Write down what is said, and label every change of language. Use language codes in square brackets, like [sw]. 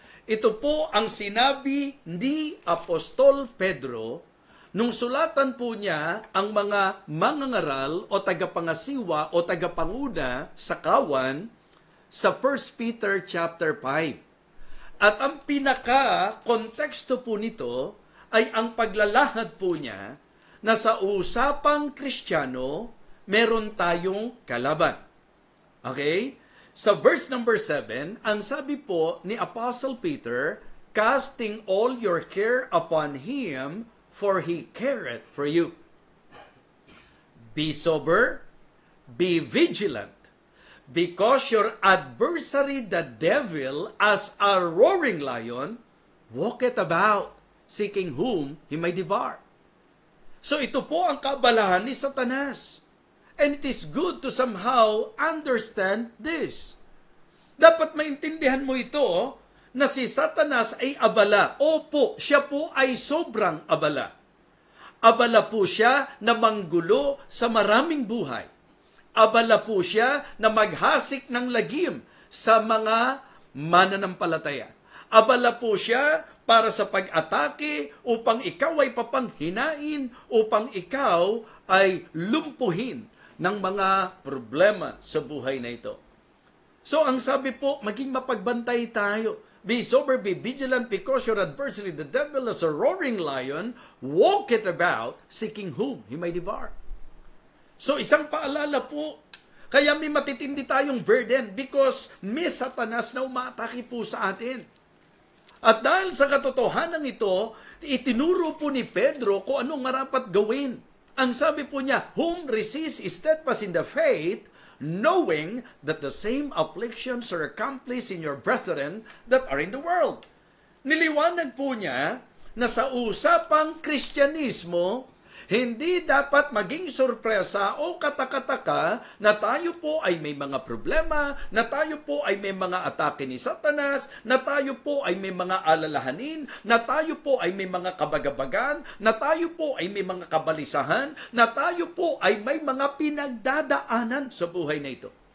[tl] Ito po ang sinabi ni Apostol Pedro nung sulatan po niya ang mga mangangaral o tagapangasiwa o tagapanguna sa kawan sa 1 Peter chapter 5. At ang pinaka-konteksto po nito ay ang paglalahad po niya na sa usapang Kristiyano, meron tayong kalaban. Okay? Sa verse number 7, ang sabi po ni Apostle Peter, [en] casting all your care upon Him, for He careth for you. Be sober, be vigilant, because your adversary the devil, as a roaring lion, walketh about, seeking whom he may devour. [tl] So ito po ang kabalahan ni Satanas. [en] And it is good to somehow understand this. [tl] Dapat maintindihan mo ito na si Satanas ay abala. Opo, siya po ay sobrang abala. Abala po siya na manggulo sa maraming buhay. Abala po siya na maghasik ng lagim sa mga mananampalataya. Abala po siya para sa pag-atake upang ikaw ay papanghinain, upang ikaw ay lumpuhin ng mga problema sa buhay na ito. So ang sabi po, maging mapagbantay tayo. [en] Be sober, be vigilant, because your adversary, the devil, as a roaring lion, walketh about, seeking whom he may devour. [tl] So isang paalala po, kaya may matitindi tayong burden [en] because [tl] may Satanas na umatake po sa atin. At dahil sa katotohanan ito, itinuro po ni Pedro kung anong marapat gawin. Ang sabi po niya, [en] whom resist is steadfast in the faith, knowing that the same afflictions are accomplished in your brethren that are in the world. [tl] Niliwanag po niya na sa usapang Kristyanismo, hindi dapat maging sorpresa o katakataka na tayo po ay may mga problema, na tayo po ay may mga atake ni Satanas, na tayo po ay may mga alalahanin, na tayo po ay may mga kabagabagan, na tayo po ay may mga kabalisahan, na tayo po ay may mga pinagdadaanan sa buhay na ito.